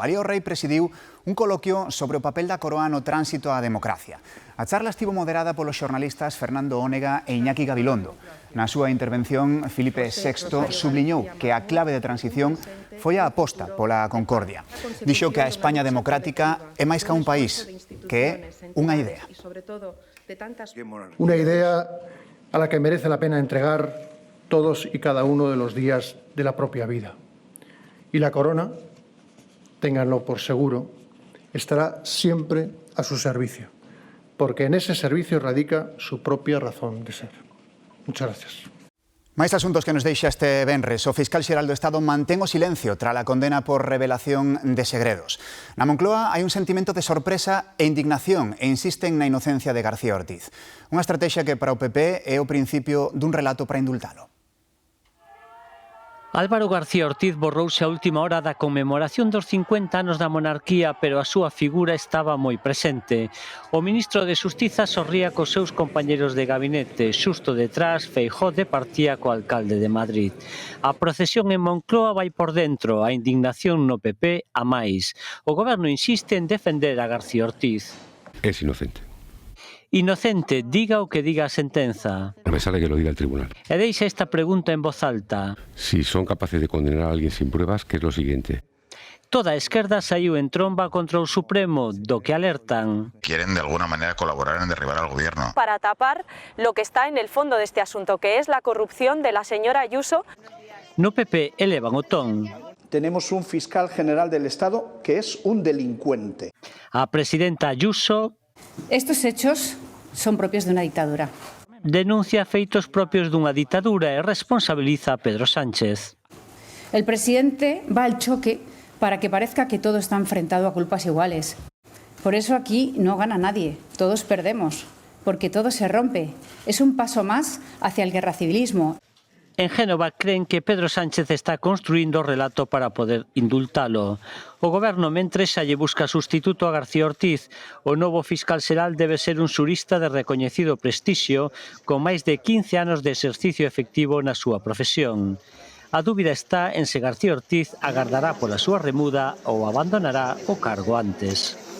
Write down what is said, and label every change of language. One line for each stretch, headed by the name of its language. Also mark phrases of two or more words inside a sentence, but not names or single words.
Galician: Alí o rei presidiu un coloquio sobre o papel da Coroa no tránsito á democracia. A charla estivo moderada polos xornalistas Fernando Ónega e Iñaki Gabilondo. Na súa intervención, Filipe VI subliñou que a clave de transición foi a aposta pola concordia. Dixo que a España democrática é máis que un país, que é unha idea.
Spanish: Una idea a la que merece la pena entregar todos y cada uno de los días de la propia vida. Y la corona, ténganlo por seguro, estará siempre a su servicio, porque en ese servicio radica su propia razón de ser. Muchas gracias.
Galician: Máis asuntos que nos deixa este venres. O fiscal xeral do Estado mantén o silencio tras a condena por revelación de segredos. Na Moncloa hai un sentimento de sorpresa e indignación e insisten na inocencia de García Ortiz. Unha estrategia que para o PP é o principio dun relato para indultalo. Álvaro García Ortiz borrouse a última hora da conmemoración dos 50 anos da monarquía, pero a súa figura estaba moi presente. O ministro de Xustiza sorría cos seus compañeros de gabinete. Xusto detrás, Feijóo departía co alcalde de Madrid. A procesión en Moncloa vai por dentro, a indignación no PP a máis. O goberno insiste en defender a García Ortiz.
Spanish: Es inocente.
Galician: Inocente, diga o que diga a sentenza.
Spanish: No me sale que lo diga el tribunal.
Galician: E deixa esta pregunta en voz alta.
Spanish: Si son capaces de condenar a alguien sin pruebas, ¿qué es lo siguiente?
Galician: Toda a esquerda saiu en tromba contra o Supremo, do que alertan.
Spanish: Quieren de alguna manera colaborar en derribar al gobierno. Para tapar lo que está en el fondo de este asunto, que es la corrupción de la señora Ayuso.
Galician: No PP elevan o ton.
Spanish: Tenemos un fiscal general del Estado que es un delincuente.
Galician: A presidenta Ayuso...
Spanish: Estos hechos son propios de una dictadura.
Galician: Denuncia feitos propios dunha ditadura e responsabiliza a Pedro Sánchez.
Spanish: El presidente va al choque para que parezca que todo está enfrentado a culpas iguales. Por eso aquí no gana nadie, todos perdemos, porque todo se rompe. Es un paso más hacia el guerracivilismo.
Galician: En Génova creen que Pedro Sánchez está construindo o relato para poder indultalo. O goberno mentres xa lle busca sustituto a García Ortiz. O novo fiscal xeral debe ser un xurista de recoñecido prestixio con máis de 15 anos de exercicio efectivo na súa profesión. A dúbida está en se García Ortiz agardará pola súa remuda ou abandonará o cargo antes.